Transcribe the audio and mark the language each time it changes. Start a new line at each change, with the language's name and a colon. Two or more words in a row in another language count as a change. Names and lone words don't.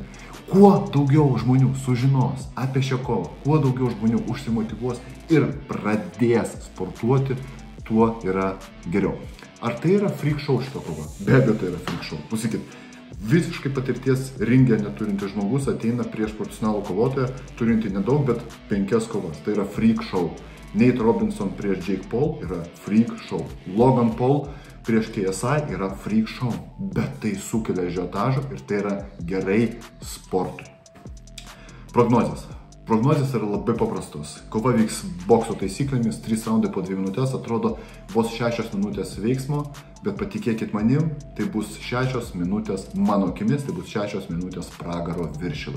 Lithuanian: Kuo daugiau žmonių sužinos apie šią kovą, kuo daugiau žmonių užsimotyvuos ir pradės sportuoti, tuo yra geriau. Ar tai yra
English: freak show
Lithuanian: šito kova? Be abejo, tai yra
English: freak show.
Lithuanian: Pusykit, visiškai patirties ringe neturintis žmogus ateina prieš profesionalų kovotoją, turinti nedaug, bet 5 kovas. Tai yra
English: freak show.
Lithuanian: Nate Robinson prieš Jake Paul yra
English: freak show.
Lithuanian: Logan Paul prieš KSI yra
English: freak show.
Lithuanian: Bet tai sukelia ažiotažą ir tai yra gerai sportui. Prognozės. Prognozės yra labai paprastos. Kova vyks bokso taisyklėmis, 3 raundai po 2 minutės, atrodo vos 6 minutės veiksmo, bet patikėkit manim, tai bus 6 minutės, mano akimis, tai bus 6 minutės pragaro Viršilai.